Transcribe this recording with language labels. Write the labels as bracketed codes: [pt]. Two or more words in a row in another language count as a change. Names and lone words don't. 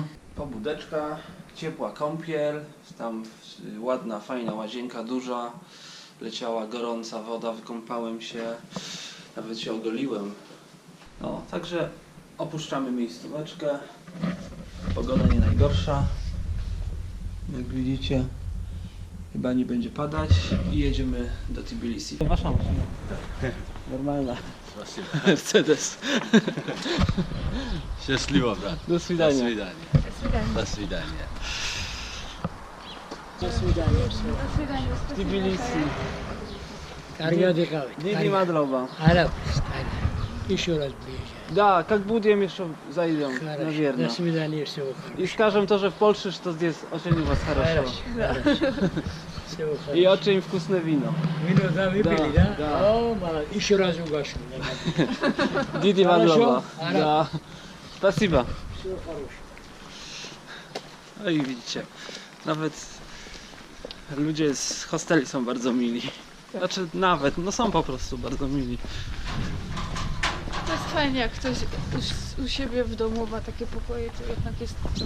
[pl] Pobudeczka, ciepła kąpiel, tam ładna, fajna łazienka, duża, leciała gorąca woda, wykąpałem się, nawet się ogoliłem. No, także opuszczamy miejscóweczkę, pogoda nie najgorsza. Jak widzicie, chyba nie będzie padać i jedziemy do Tbilisi. Wasza maszyna. Normalna. Mercedes. [ru] Счастливо, брат. Do До свидania. свидания. До свидания. До свидания. Tbilisi. Карьодика. [ka] დიდი მადლობა. [ru] Араб. Еще раз приезжай. Да, как будем еще зайдем, Хорошо. наверное. До свидания, всего хорошего. И скажем тоже в Польше, что здесь очень у вас хорошо. Всего И хорошего. очень вкусное вино. Вино, да, выпили, Да, да? да. О, молодец. Еще раз угощу. [ka] Didi [ru] Хорошо? [ka] Madloba. [ru] Араб. Да. Спасибо. Всего хорошего. [pl] No i widzicie, nawet ludzie z hosteli są bardzo mili. Znaczy nawet, no są po prostu bardzo mili. To jest fajnie, jak ktoś u siebie w domu ma takie pokoje, to jednak jest trochę